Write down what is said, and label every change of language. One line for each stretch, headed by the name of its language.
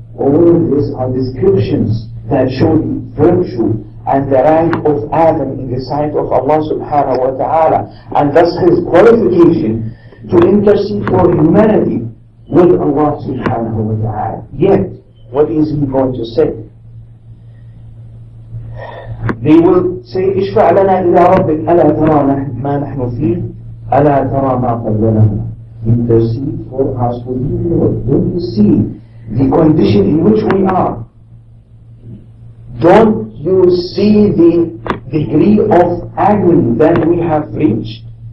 English: All of these are descriptions that show the virtue and the rank of Adam in the sight of Allah subhanahu wa ta'ala. And thus his qualification to intercede for humanity with Allah subhanahu wa ta'ala. Yet, what is he going to say? They will say,
Arabic: اشفع لنا إلى ربك ألا ترى ما نحن فيه ألا ترى ما قبلنا.
English: Intercede for us with you, Lord. Don't you see the condition in which we are? Don't you see the degree of agony that we have reached?